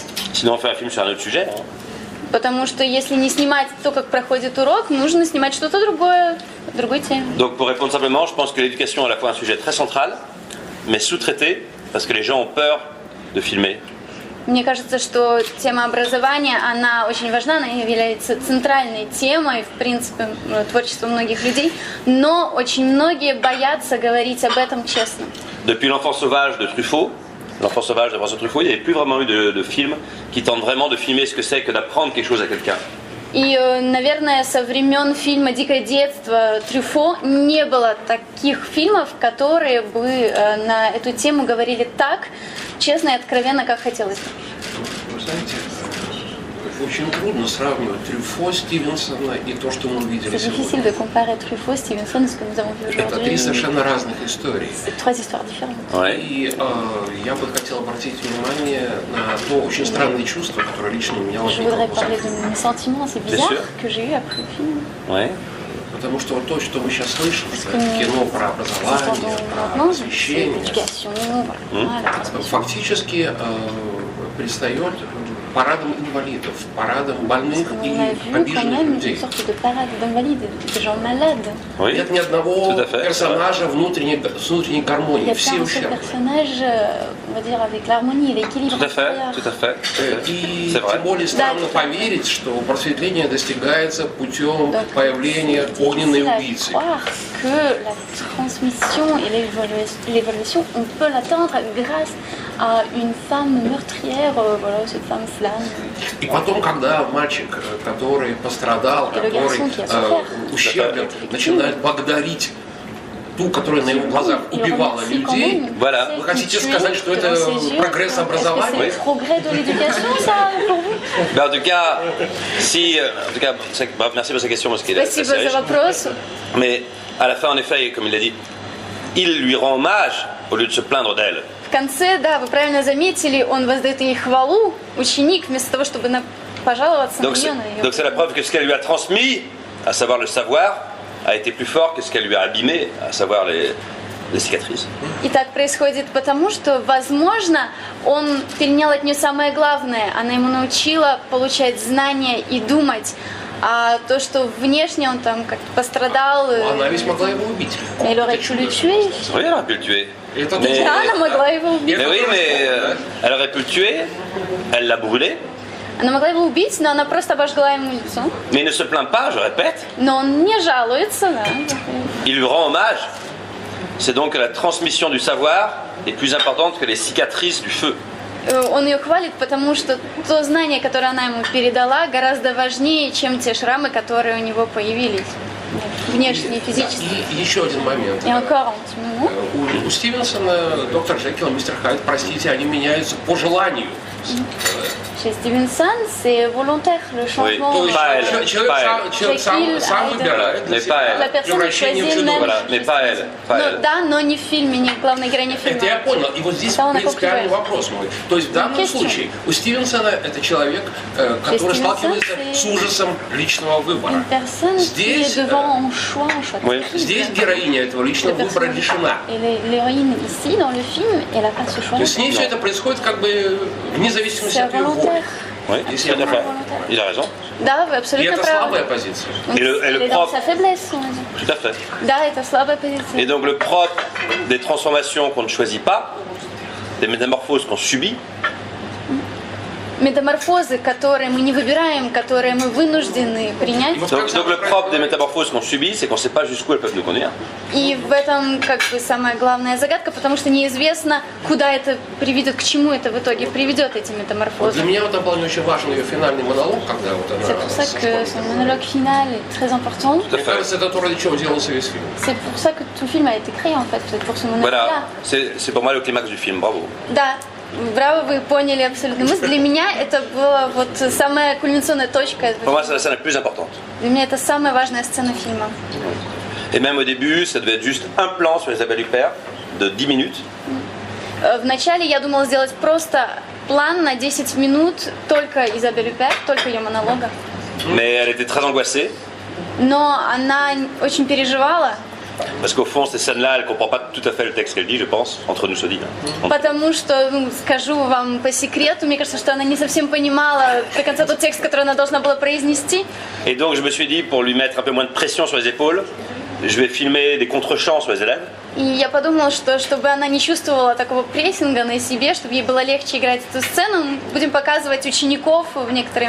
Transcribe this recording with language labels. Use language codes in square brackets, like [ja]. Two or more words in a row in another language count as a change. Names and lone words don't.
[fr] Sinon, on fait un film sur un autre sujet. Hein. [ru] Потому что если не снимать то, как проходит урок, нужно снимать что-то другое, другой теме. [fr] Donc pour répondre simplement, je pense que l'éducation est à la fois un sujet très central, mais sous-traité, parce que les gens ont peur de filmer. [ru] Мне кажется, что тема образования, она очень важна, она является центральной темой, в принципе, творчества многих людей, но очень многие боятся говорить об этом честно. [fr] Depuis l'enfant sauvage de Truffaut, l'enfant sauvage de François Truffaut, il n'y avait plus vraiment eu de film qui tente vraiment de filmer ce que c'est que d'apprendre quelque chose à quelqu'un. [ru] И, наверное, со времен фильма «Дикое детство» Трюфо не было таких фильмов, которые бы на эту тему говорили так честно и откровенно, как хотелось бы. Вы знаете, очень трудно сравнивать Трюфо, Стивенсона и то, что мы увидели [fr] C'est difficile [ru] сегодня. [fr] de comparer Truffaut, Stevenson et ce que nous avons vu [ru] Это три [fr] aujourd'hui. [ru] совершенно разных истории. [fr] C'est trois histoires différentes. Ouais. [ru] И я бы хотел обратить внимание на то очень странное чувство, которое лично у меня [fr] Je voudrais [ru] возникло. [fr] parler de mes sentiments assez bizarres sûr. que j'ai eu après le film. Ouais. [ru] Потому что вот то, что мы сейчас слышим, что [fr] que [ru] это кино про [fr] Nous [ru] образование, [fr] entendons [ru] про [fr] maintenant, c'est [ru] просвещение, [fr] l'éducation, voilà, la transmission. [ru] фактически предстает парадом инвалидов, парадом больных [fr] On [ru] и [fr] a vu quand [ru] обиженных [fr] même [ru] людей. [fr] une sorte de parade d'invalides, de gens malades. Oui. [ru] Нет ни одного [fr] Tout à fait. [ru] персонажа с внутренней [fr] Il n'y [ru] гармонией, [fr] a [ru] все [fr] pas un seul [ru] ущербны. [fr] personnage, on va dire, avec l'harmonie et l'équilibre Tout à fait, intérieur. tout à fait. [ru] И [fr] C'est vrai. [ru] тем более странно Да. поверить, что просветление достигается путем [fr] Donc, [ru] появления [fr] c'est [ru] огненной [fr] difficile à [ru] убийцы. [fr] croire que la transmission et l'évolution, on peut l'atteindre grâce à une femme meurtrière, voilà, cette femme flamme. [ru] И потом, когда мальчик, который пострадал, [fr] Et le [ru] который [fr] garçon qui a souffert. [ru] ущерблен, начинает благодарить ту, которая на его глазах [fr] Il [ru] убивала [fr] remercie quand [ru] людей, [fr] même Voilà. celle [ru] Вы [fr] qui [ru] хотите [fr] tuait [ru] сказать, что это [fr] devant ses yeux. [ru] прогресс [fr] Est-ce que [ru] образования? [fr] c'est le progrès de l'éducation, ça, pour vous? Ben, en tout cas, si, en tout cas, bref, merci pour cette question parce qu'elle est assez [ru] Спасибо [fr] riche. [ru] за вопрос. [fr] Mais à la fin, en effet, comme il l'a dit, il lui rend hommage au lieu de se plaindre d'elle. [ru] В конце, да, вы правильно заметили, он воздает ей хвалу, ученик, вместо того, чтобы пожаловаться [fr] Donc [ru] на [fr] c'est [ru] нее, на ее. [fr] donc c'est la preuve que ce qu'elle lui a transmis, à savoir le savoir, a été plus fort que ce qu'elle lui a abîmé, à savoir les cicatrices. [ru] И так происходит потому, что, возможно, он перенял от нее самое главное. Она ему научила получать знания и думать. А то, что внешне он там как-то пострадал... Она ведь могла его убить. [fr] Elle aurait pu le tuer. Oui, elle aurait pu le tuer. [ru] Это [fr] Mais- [ru] Да, она могла его убить. [fr] Mais oui, mais elle aurait pu le tuer, elle l'a brûlé, [ru] Она могла его убить, но она просто обожгла ему лицо. [fr] mais il ne se plaint pas, je répète, [ru] Но он не жалуется, да. [fr] il lui rend hommage. C'est donc que la transmission du savoir est plus importante que les cicatrices du feu. [ru] Он ее хвалит, потому что то знание, которое она ему передала, гораздо важнее, чем те шрамы, которые у него появились. Внешние, физические. И еще один момент. [fr] Et encore un petit moment. [ru] У Стивенсона доктор Джекил и мистер Хайд, простите, они меняются по желанию. [fr] Chez Stevenson, c'est volontaire le changement. Oui. Pas elle. [ru] Человек сам выбирает для [fr] Mais [ru] себя [fr] pas elle. La personne [ru] превращение в [fr] choisit [ru] чудовище. [fr] elle-même. Voilà, mais pas elle. Pas [ru] Ну [fr] elle. [ru] да, но не в фильме, не главная героиня фильма. Это я понял. И вот здесь Да, он принципиальный оккупирует. вопрос мой. То есть в данном [fr] Question. [ru] случае у Стивенсона это человек, который Стивенсон, сталкивается [fr] c'est- [ru] с ужасом личного выбора. [fr] Une personne qui [ru] Здесь, [fr] est devant un choix Oui. [ru] здесь героиня этого личного [fr] Le [ru] выбора [fr] personnage. [ru] лишена. [fr] Et l'héroïne ici, dans le film, elle n'a pas ce choix. [ru] То есть с ней все это происходит как бы вне зависимости [fr] C'est [ru] от ее воли. [fr] volontaire. Oui, [ru] Если [fr] tout à [ru] я [fr] fait. Il a raison. [ru] Да, вы И абсолютно это правы. слабая позиция. [fr] Donc, Et le elle est dans propre- sa faiblesse, on va dire. Tout à fait. [ru] Да, это слабая [fr] Et [ru] позиция. [fr] donc le propre des transformations qu'on ne choisit pas, des métamorphoses qu'on subit, [ru] Метаморфозы, которые мы не выбираем, которые мы вынуждены принять. [fr] donc le propre des métamorphoses qu'on subit, c'est qu'on ne sait pas jusqu'où elles peuvent nous conduire. [ru] И в этом как бы самая главная загадка, потому что неизвестно, куда это приведет, к чему это в итоге приведет, эти Вот метаморфозы. для меня в этом плане очень важен ее финальный монолог, когда вот она... [fr] C'est pour ça que son monologue final est très important. Tout à [ru] Мне [fr] fait. [ru] кажется, это то, ради чего делался весь фильм. [fr] C'est pour ça que tout le film a été créé en fait, peut-être pour ce monologue-là. Voilà, c'est pour moi le climax du film, bravo. [ru] Да, браво, вы поняли абсолютно мысль. Для меня это была вот самая кульминационная точка этого [fr] Pour moi, [ru] фильма. [fr] c'est la scène la plus importante. [ru] Для меня это самая важная сцена фильма. [fr] Et même au début, ça devait être juste un plan sur Isabelle Huppert de 10 minutes. [ru] Вначале я думала сделать просто план на 10 минут только Изабель Юпер, только ее монолога. [fr] Mais elle était très angoissée, [ru] Но она очень переживала, [fr] parce qu'au fond, ces scènes-là, elle ne comprend pas tout à fait le texte qu'elle dit, je pense, entre nous se dit. [ru] потому что, скажу вам по секрету, мне кажется, что она не совсем понимала до конца тот текст, который она должна была произнести. [fr] Et donc, je me suis dit, pour lui mettre un peu moins de pression sur les épaules, je vais filmer des contre-champs sur les élèves. [ru] И я подумала, что чтобы она не чувствовала такого прессинга на себе, чтобы ей было легче играть эту сцену, мы будем показывать учеников в некоторые